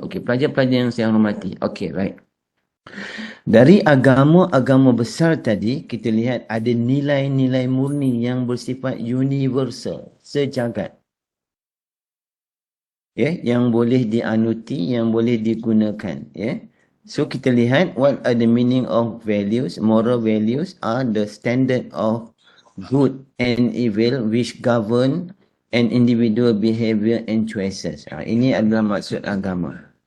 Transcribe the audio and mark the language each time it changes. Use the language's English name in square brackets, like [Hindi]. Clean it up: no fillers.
[Malay] Okey, pelajar-pelajar yang saya hormati. Okey, right. Dari agama-agama besar tadi, kita lihat ada nilai-nilai murni yang bersifat universal, sejagat. Yang boleh dianuti, yang boleh digunakan. [English] So [Malay] kita lihat [English] what are the meaning of values. Moral values are the standard of good and evil which govern an individual behavior and choices. [Malay] Ini adalah maksud agama.